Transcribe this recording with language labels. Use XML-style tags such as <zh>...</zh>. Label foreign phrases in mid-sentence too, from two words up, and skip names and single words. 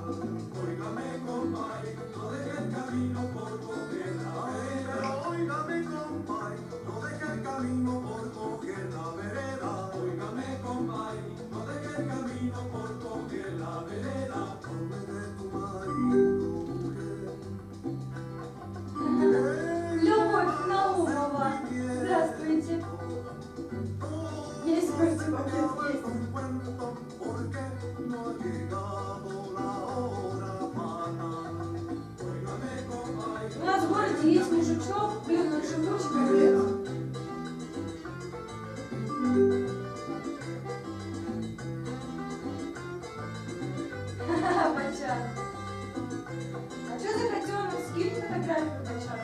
<es>Óigame, compay, no deje el camino por coger la vereda. Pero óigame, compay, no deje el camino por coger la vereda. Óigame, compay, no deje el camino por coger la vereda. Pobre de tu marido, mujer.</es> <ru>Любовь Наумова. Здравствуйте. Есть против пакет, есть.</ru> <es>Porque no ha llegado la hora fatal. Óigame, compay.</es> <ru>У нас в городе есть мужичок, блин, он живучий, капец. Ха-ха, Бочан. А что за котенок? Скинь фотографию, Бочан.</ru>